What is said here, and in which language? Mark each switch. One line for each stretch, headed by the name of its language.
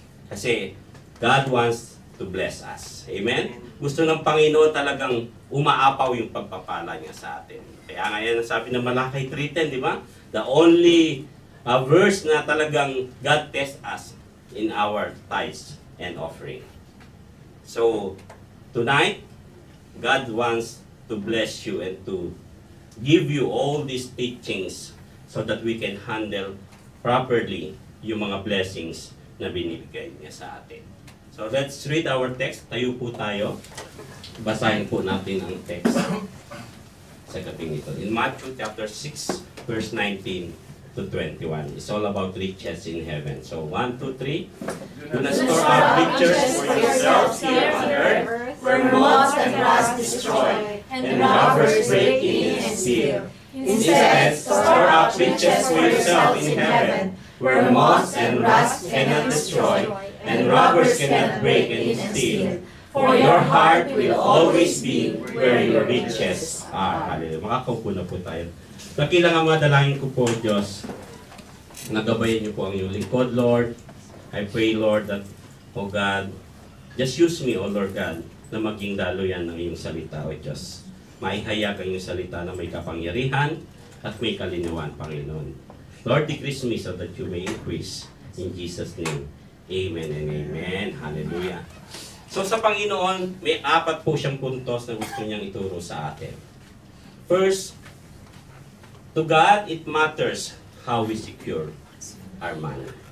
English: Kasi God wants to bless us. Amen?
Filipino: Gusto ng Panginoon talagang umaapaw yung pagpapala niya sa atin. Kaya nga yan ang sabi ng Malakay 3:10, di ba?
English: The only verse
Filipino: na talagang
English: God tests us in our tithes and offering. So, tonight, God wants to bless you and to give you all these teachings so that we can handle properly
Filipino: yung mga blessings na binibigay niya sa atin.
English: So let's read our text.
Filipino: Tayo po tayo. Basahin po natin ang text sa gabing ito.
English: In Matthew chapter 6, verse 19 to 21. It's all about riches in heaven. So 1, 2, 3. Do not store up riches for yourselves here on earth, where moths and rust destroy, and robbers break in and steal. Instead, store up riches for yourself in heaven, where moths and rust cannot destroy, and robbers cannot break and steal. For your heart will always be where your riches are.
Filipino: Hallelujah. Makakaupo na po tayo. Nakilang ang mga dalangin ko po, Diyos. Nagabayan niyo po ang iyong lingkod, Lord.
English: I pray, Lord, that, oh God, just use me, oh Lord God,
Filipino: na maging daluyan ng iyong salita,
English: oh Diyos.
Filipino: Maihayag ang iyong salita na may kapangyarihan at may kalinawan, Panginoon.
English: Lord, decrease me so that you may increase. In Jesus' name, amen and amen. Hallelujah.
Filipino: So sa Panginoon, may 4 po siyang puntos na gusto niyang ituro sa atin.
English: First, to God, it matters how we secure our money.